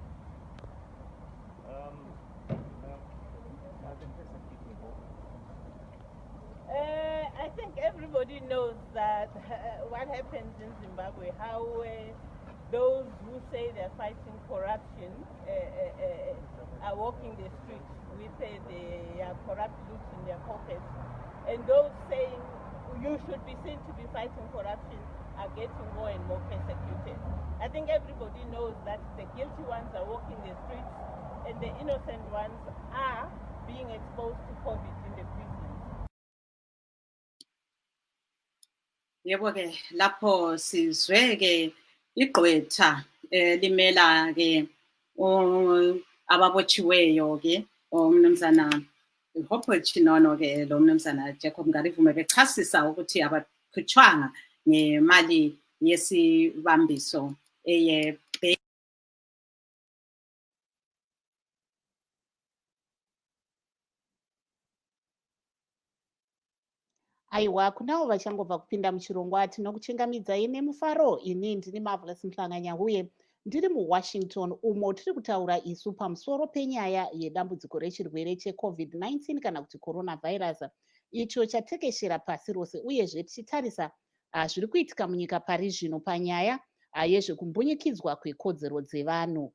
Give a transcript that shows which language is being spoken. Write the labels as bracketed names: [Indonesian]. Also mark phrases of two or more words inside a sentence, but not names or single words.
[English] I think everybody knows that what happens in Zimbabwe, how those who say they're fighting corruption are walking the streets with their corrupt looks in their pockets, and those saying you should be seen to be fighting corruption are getting more and more persecuted. I think everybody knows that the guilty ones are walking the streets and the innocent ones are being exposed to COVID in the prisons. [North Ndebele] Yebo ke lapho sizwe ke igqwetha limela ke ababotshiweyo ke umnumzana Hopewell Chinono ke lo mnumzana Jacob Ngarivume bechasisa ukuthi abakhutshwanga ngemali yesibambiso eye [Shona] aiwa kunavo vachangobva kupinda muchirongwa tinokuchingamidzai nemufaro. Ini ndini Marvelous Mhlanganya uye ndiri muWashington umo tiri kutaura isu pamusoro penyaya yedambudziko rechirwere cheCovid-19 kana kuti coronavirus icho chatekeshera pasi rose uyezve tichitarisa zviri kuitika munyika pari zvino panyaya yezvekumbunyikidzwa kwekodzero dzevanhu.